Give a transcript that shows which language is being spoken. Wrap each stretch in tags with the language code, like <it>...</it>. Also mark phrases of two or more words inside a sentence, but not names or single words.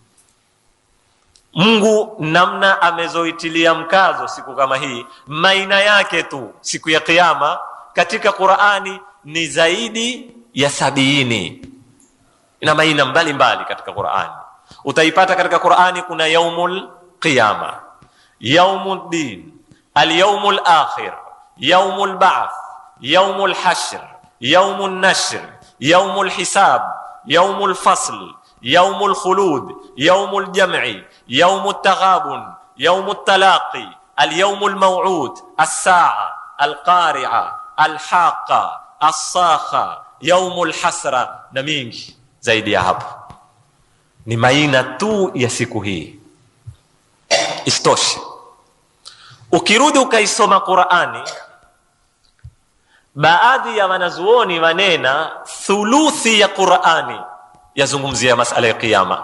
<sw>Mungu namna amezoitilia mkazo siku kama hii, maina yake tu siku ya Kiyama katika Qur'ani ni zaidi ya 70. Ina maina mbalimbali katika Qur'ani. Utaipata katika Qur'ani kuna</sw> <ar>يوم القيامة، يوم الدين، اليوم الآخر، يوم البعث، يوم الحشر، يوم النشر، يوم الحساب، يوم الفصل، يوم الخلود، يوم الجمع، يوم التغابن، يوم التلاقي، اليوم الموعود، الساعة، القارعة، الحاقة، الصاخة, يوم الحسرة,</ar> <sw>na mingi zaidi ya hapo. Ni maina tu ya siku hii. Istoshe, ukirudi ukaisoma Qur'ani, baadhi ya wanazuoni wanena thuluthi ya Qur'ani yazungumzia masala ya Kiyama.</sw>